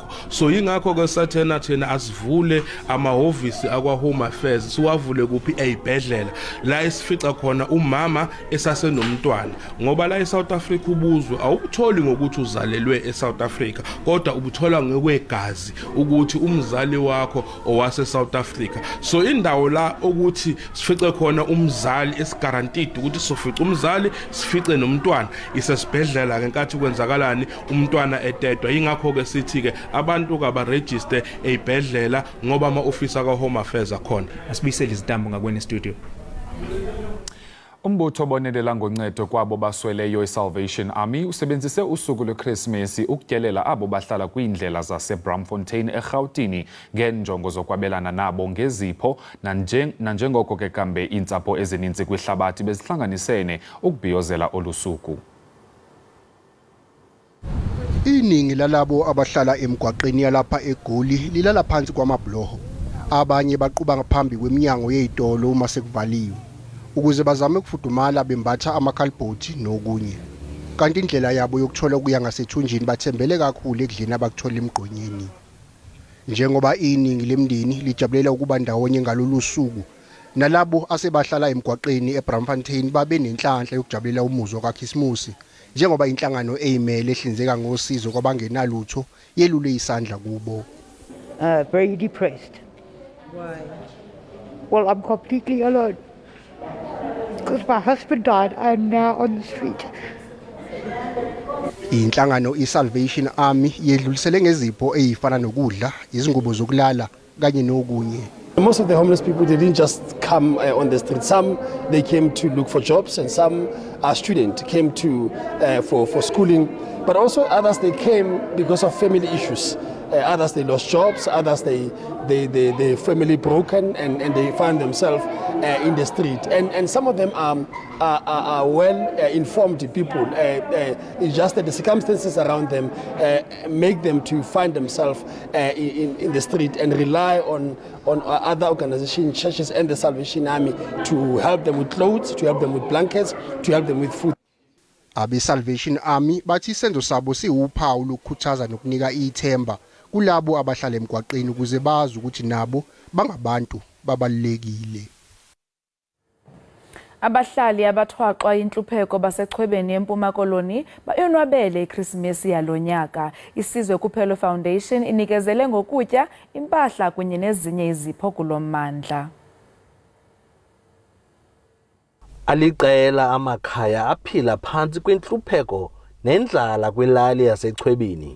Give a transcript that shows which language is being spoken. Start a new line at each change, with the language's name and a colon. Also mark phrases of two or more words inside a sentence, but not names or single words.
Zulu: So ingakho ke sathena thina asivule amahhovisi akwa Home Affairs, siwavule kuphi ezibhedlela la esifica khona umama esasenomntwana, ngoba la eSouth Africa ubuzwe awubutholi ngokuthi uzalelwe eSouth Africa, kodwa ubuthola ngekwegazi ukuthi umzali wakho owase South Africa. So indawo la ukuthi sifice khona umzali esigarantid ukuthi sofica umzali sifice nomntwana isesibhedlela ngenkathi kwenzakalani umntwana etetwa. Ingakho ke sithi ke abantu ka ba register ezibhedlela ngoba ama officer ka Home Affairs akhona. Asibuyisele Izindaba ngakweni studio.
Xhosa: Umbutho obonelela ngoncedo kwabo basweleyo iSalvation Army usebenzise usuku lweChristmas ukutyelela abo bahlala kwiindlela zaseBramfontein eGauteng ngenjongo zokwabelana nabo ngezipho nanjengoko ke kambe iintsapho ezininzi kwihlabathi bezihlanganisene ukubhiyozela olusuku.
Zulu: Iningi lalabo abahlala emgwaqeni yalapha eGoli lilala phansi kwamabloho. Abanye baquba ngaphambi kweminyango yezitolo uma sekuvaliwe ukuze bazame ukufudumala bembatha amakhalibhoti nokunye. Kanti indlela yabo yokuthola ukuya ngasethunjini bathembele kakhulu ekudleni abakuthola emgqonyeni. Njengoba iningi lemndeni lijabulela ukuba ndawonye ngalolu suku, nalabo asebahlala emgwaqeni eBramfontein babe nenhlanhla yokujabulela umuzwa kaKhisimusi, njengoba inhlangano eyimele ehlinzeka ngosizo kwabangenalutho yelule isandla kubo.
English: Very depressed. Why? Well, I'm completely alone. Because my husband died, I'm now on the street.
Zulu: Inhlangano iSalvation Army yedlulisele ngezipho ezifana nokudla, izingubo zokulala kanye nokunye.
English: Most of the homeless people, they didn't just come on the street. Some, they came to look for jobs, and some are students, came to for schooling. But also others, they came because of family issues. Others, they lost jobs. Others, they family broken, and they find themselves in the street. And some of them are well-informed people. It's just that the circumstances around them make them to find themselves in the street and rely on other organizations, churches and the Salvation Army to help them with clothes, to help them with blankets, to help them with food.
Zulu: Abe-Salvation Army bathi isenzo sabo siwuphawu lokukhuthaza nokunika ithemba kulabo abahlala emgwaqeni ukuze bazi ukuthi nabo bangabantu babalekile.
Xhosa: Abahlali abathwaxwa inhlupheko basechwebeni eMpuma Koloni bayonwabele iChristmas yalonyaka. Isizwe Kuphelo Foundation inikezele ngokutya, impahla kunye nezinye izipho kulommandla. Aliqela amakhaya aphila phansi kwinhlupheko nendlala kwilali yasechwebeni.